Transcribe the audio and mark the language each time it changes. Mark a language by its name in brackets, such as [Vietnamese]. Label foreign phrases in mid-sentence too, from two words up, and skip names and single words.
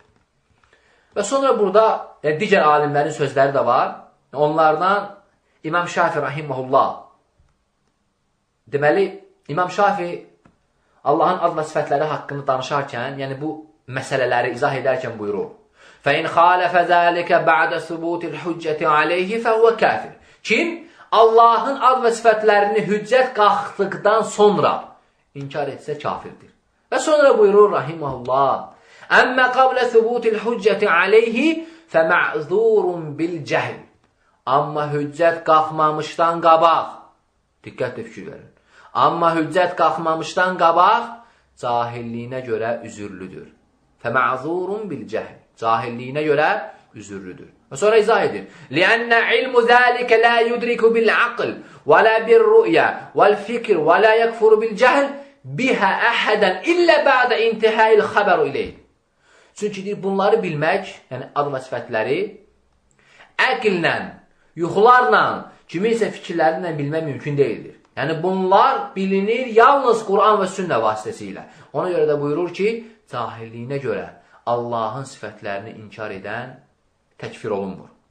[Azerbaijani] Və sonra burada digər alimlərin sözləri də var. Onlardan İmam Şafi rahiməhullah. Deməli, İmam Şafi Allahın ad və sifətləri haqqında danışarkən, yəni bu məsələləri izah edərkən buyurur. [Arabic] فَاِنْ خَالَفَ ذَٰلِكَ بَعْدَ ثُبُوتِ الْحُجَّةِ عَلَيْهِ فَهُوَ كَافِرٌ. [Azerbaijani] Kim Allahın ad və sifətlərini hüccət qalxdıqdan sonra inkar etsə kafirdir. Və sonra buyurur rahiməhullah. [Arabic] أَمَّا قَبْلَ ثُبُوتِ الْحُجَّةِ عَلَيْهِ فَمَعْذُورٌ بِالْجَهْلِ. [Azerbaijani] Amma hüccət qalxmamışdan qabaq, diqqətlə fikir verin. Amma hüccət qalxmamışdan qabaq cahilliyinə görə üzürlüdür. [Arabic] فَمَعْذُورٌ بِالْجَهْلِ. [Azerbaijani] Cahilliyinə görə üzürlüdür. Və sonra izah edir. [Arabic] لِأَنَّ عِلْمُ ذَٰلِكَ لَا يُدْرِكُ بِالْعَقْلِ وَلَا بِالرُّؤْيَا وَالْفِكْرِ وَلَا يَكْفُرُ بِالْجَهْلِ بِهَا أَحَدًا إِلَّا بَعْدَ اِنْتِهَاءِ الْخَبَرُ إِلَيْهِ. [Azerbaijani] Çünki bunları bilmək, yəni ad və sifətləri, əqillə, yuxularla, kiminsə fikirlərindən bilmək mümkün deyildir. Yəni bunlar bilinir yalnız Quran və sünnə vasitəsilə. Ona görə də buyurur ki, cahilliyinə görə Allahın sifətlərini inkar edən təkfir olunmur.